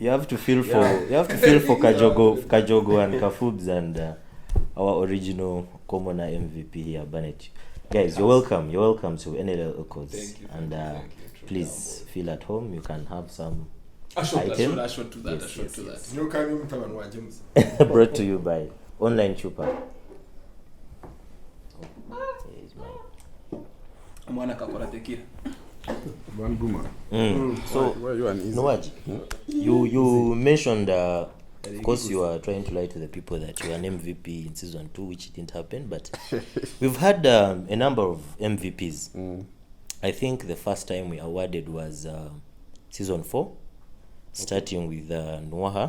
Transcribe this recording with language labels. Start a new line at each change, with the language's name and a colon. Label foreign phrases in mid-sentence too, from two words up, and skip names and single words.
English: You have to feel for Kajogo and Kafubs and our original commoner MVP here, Bannet. Guys, you're welcome. You're welcome to NLL Echoes. Thank you. And please feel at home. You can have some I shot to that. Yes. Brought to you by Online Chupa. Mwana kakora tekira. One boomer. So, Why you an easy? Noaj, you mentioned, of course, you are trying to lie to the people that you are an MVP in season 2, which didn't happen, but we've had a number of MVPs. I think the first time we awarded was season 4, starting with Nwaha.